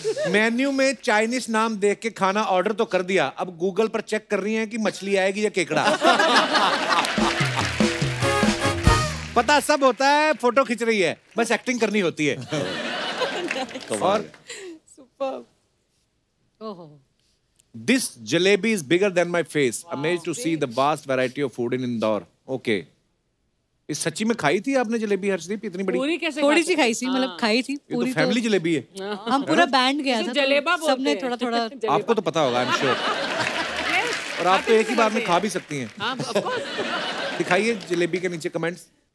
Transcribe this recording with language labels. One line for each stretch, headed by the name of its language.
Hindi: Menu में Chinese नाम देख के खाना ऑर्डर तो कर दिया, अब गूगल पर चेक कर रही हैं कि मछली आएगी या केकड़ा। पता सब होता है, फोटो खींच रही है, बस एक्टिंग करनी होती है। और
English: This jalebi is bigger than my face. Amazed to see the vast variety of food in Indore. Okay.
Hindi: इस सच्ची में खाई थी आपने जलेबी हर्षदीप इतनी बड़ी? पूरी कैसे? थोड़ी सी खाई थी, मतलब खाई थी ये पूरी। तो फैमिली जलेबी है। हम पूरा बैंड गया था, जलेबा तो सबने थोड़ा थोड़ा। आपको तो पता होगा,
English: I am sure.
Hindi: और आप तो एक ही बार में खा भी सकती हैं। दिखाइए जलेबी के नीचे कमेंट्स।